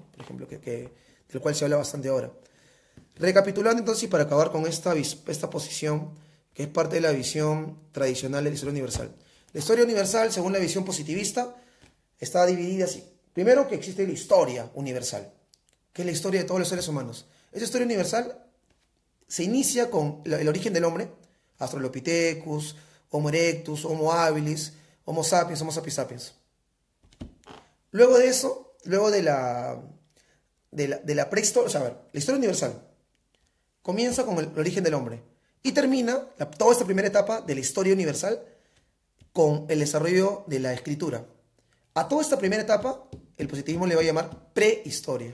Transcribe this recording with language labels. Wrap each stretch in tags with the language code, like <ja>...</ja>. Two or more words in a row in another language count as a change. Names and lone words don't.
<es>Por ejemplo, del cual se habla bastante ahora. Recapitulando entonces, y para acabar con esta posición, que es parte de la visión tradicional de la historia universal. La historia universal, según la visión positivista, está dividida así. Primero, que existe la historia universal, que es la historia de todos los seres humanos. Esa historia universal se inicia con el origen del hombre, Australopithecus, Homo erectus, Homo habilis, Homo sapiens, Homo sapiens sapiens. Luego de eso, luego de la prehistoria, o sea, a ver, la historia universal comienza con el origen del hombre y termina toda esta primera etapa de la historia universal con el desarrollo de la escritura. A toda esta primera etapa, el positivismo le va a llamar prehistoria.</es>